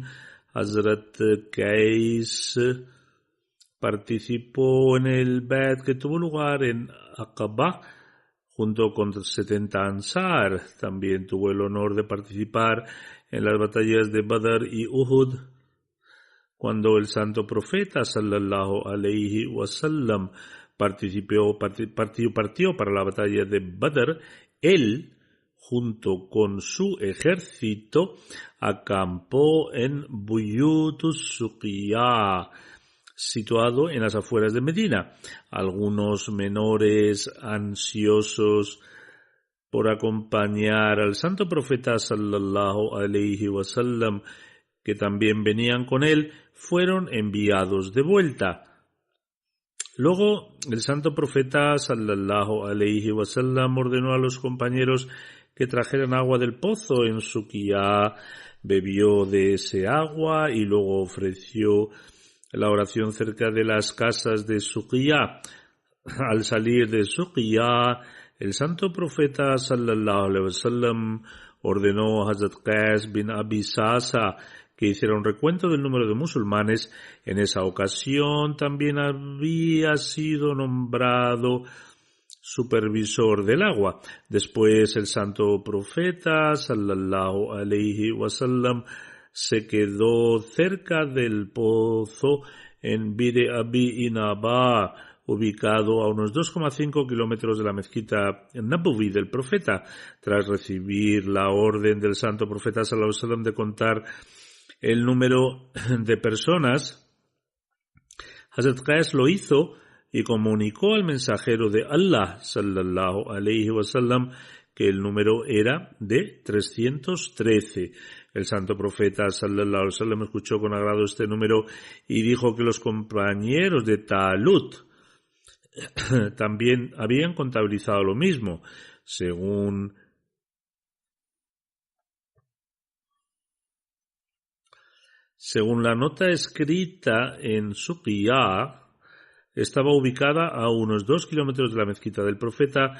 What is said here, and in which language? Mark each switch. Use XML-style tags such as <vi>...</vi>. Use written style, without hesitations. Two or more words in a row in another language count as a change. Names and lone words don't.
<es>Hazrat Qais participó en el Badr que tuvo lugar en Aqaba junto con 70 Ansar. También tuvo el honor de participar en las batallas de Badr y Uhud. Cuando el santo profeta</es> <ar>صلى الله عليه وسلم</ar> <es>partió para la batalla de Badr, él, junto con su ejército, acampó en Buyutus Suqiyah, situado en las afueras de Medina. Algunos menores ansiosos por acompañar al santo profeta</es> <ar>صلى الله عليه وسلم,</ar> <es>que también venían con él, fueron enviados de vuelta. Luego, el santo profeta</es> <ar>صلى الله عليه وسلم</ar> <es>ordenó a los compañeros que trajeran agua del pozo en Suqiyah, bebió de ese agua y luego ofreció la oración cerca de las casas de Suqiyah. Al salir de Suqiyah, el santo profeta</es> <ar>صلى الله عليه وسلم</ar> <es>ordenó a Hazrat Qais bin Abi Sasa que hiciera un recuento del número de musulmanes. En esa ocasión también había sido nombrado supervisor del agua. Después el santo profeta</es> <ar>صلى الله عليه وسلم</ar> <es>se quedó cerca del pozo en Bir Abi Inaba, ubicado a unos 2,5 kilómetros de la mezquita Nabawi del profeta. Tras recibir la orden del santo profeta</es> <ar>صلى الله عليه وسلم</ar> <es>de contar el número de personas, Hazrat Qais lo hizo y comunicó al mensajero de</es> <ar>الله صلى الله عليه وسلم</ar> <es>que el número era de 313. El santo profeta</es> <ar>صلى الله عليه وسلم</ar> <es>escuchó con agrado este número y dijo que los compañeros de Talut también habían contabilizado lo mismo. Según Según la nota escrita en Suqiyá, estaba ubicada a unos 2 kilómetros de la mezquita del profeta.</es>